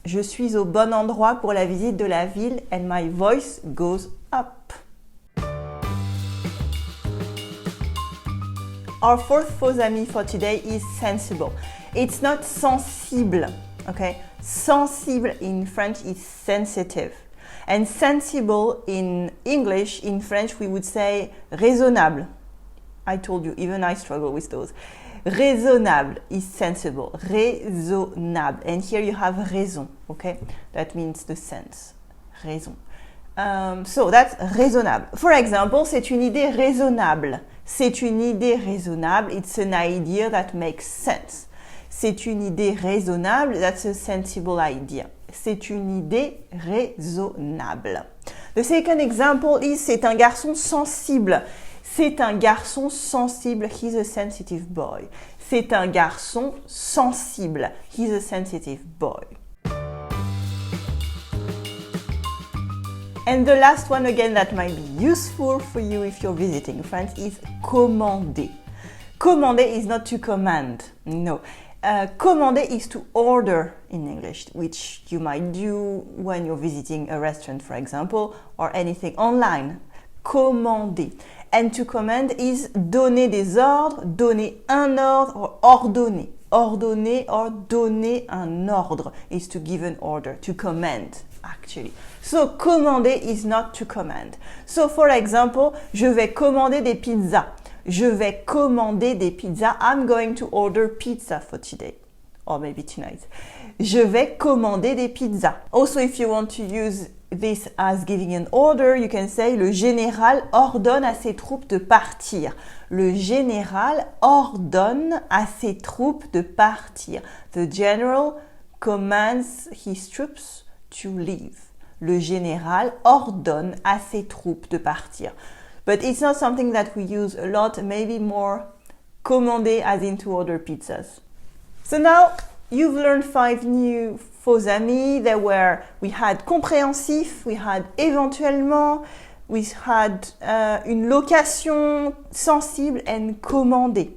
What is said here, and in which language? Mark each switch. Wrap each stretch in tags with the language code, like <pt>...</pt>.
<fr>Je suis au bon endroit pour la visite de la ville</fr> <en>and my voice goes up. Our fourth faux ami for today is sensible. It's not sensible, okay? Sensible in French is sensitive. And sensible in English, in French, we would say raisonnable. I told you, even I struggle with those. Raisonnable is sensible. Raisonnable. And here you have raison, okay? That means the sense. Raison. So that's raisonnable. For example,</en> <fr>c'est une idée raisonnable. C'est une idée raisonnable.</fr> <en>It's an idea that makes sense.</en> <fr>C'est une idée raisonnable.</fr> <en>That's a sensible idea.</en> <fr>C'est une idée raisonnable.</fr> <en>The second example is</en> <fr>c'est un garçon sensible. C'est un garçon sensible.</fr> <en>He's a sensitive boy.</en> <fr>C'est un garçon sensible.</fr> <en>He's a sensitive boy. And the last one again that might be useful for you if you're visiting France is commander. Commander is not to command. No. Commander is to order in English, which you might do when you're visiting a restaurant, for example, or anything online. Commander. And to command is donner des ordres, donner un ordre, or ordonner. Ordonner or donner un ordre is to give an order, to command, actually. So, commander is not to command. So, for example,</en> <fr>je vais commander des pizzas. Je vais commander des pizzas.</fr> <en>I'm going to order pizza for today. Or maybe tonight.</en> <fr>Je vais commander des pizzas.</fr> <en>Also, if you want to use this as giving an order, you can say</en> <fr>le général ordonne à ses troupes de partir. Le général ordonne à ses troupes de partir.</fr> <en>The general commands his troops to leave.</en> <fr>Le général ordonne à ses troupes de partir.</fr> <en>But it's not something that we use a lot, maybe more commander as in to order pizzas. So now you've learned 5 new faux amis. We had compréhensif, we had éventuellement, we had une location sensible and commander.</en>